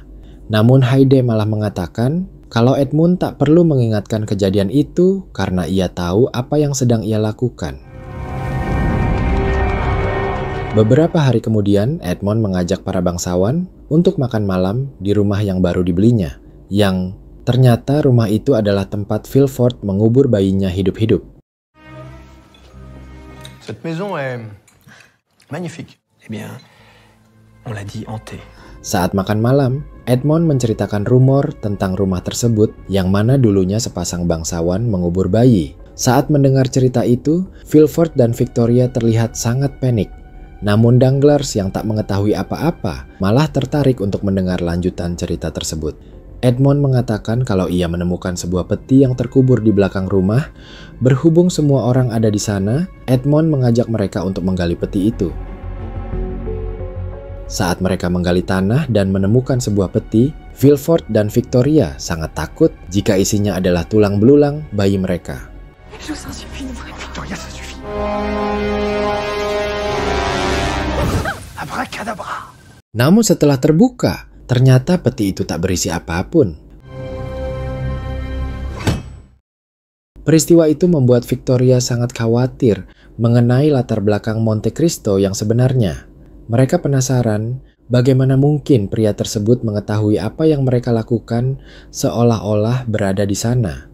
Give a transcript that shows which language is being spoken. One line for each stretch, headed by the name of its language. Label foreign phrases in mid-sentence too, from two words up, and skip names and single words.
Indonesian: Namun Haide malah mengatakan kalau Edmond tak perlu mengingatkan kejadian itu karena ia tahu apa yang sedang ia lakukan. Beberapa hari kemudian, Edmond mengajak para bangsawan untuk makan malam di rumah yang baru dibelinya, yang ternyata rumah itu adalah tempat Villefort mengubur bayinya hidup-hidup.
French: Cette maison est magnifique. Eh bien, on l'a dit hantée.
Indonesian: Saat makan malam, Edmond menceritakan rumor tentang rumah tersebut yang mana dulunya sepasang bangsawan mengubur bayi. Saat mendengar cerita itu, Villefort dan Victoria terlihat sangat panik. Namun Danglars yang tak mengetahui apa-apa malah tertarik untuk mendengar lanjutan cerita tersebut. Edmond mengatakan kalau ia menemukan sebuah peti yang terkubur di belakang rumah. Berhubung semua orang ada di sana, Edmond mengajak mereka untuk menggali peti itu. Saat mereka menggali tanah dan menemukan sebuah peti, Villefort dan Victoria sangat takut jika isinya adalah tulang belulang bayi mereka.
French: Victoria, ça suffit. Abracadabra.
Indonesian: Namun setelah terbuka, ternyata peti itu tak berisi apapun. Peristiwa itu membuat Victoria sangat khawatir mengenai latar belakang Monte Cristo yang sebenarnya. Mereka penasaran bagaimana mungkin pria tersebut mengetahui apa yang mereka lakukan seolah-olah berada di sana.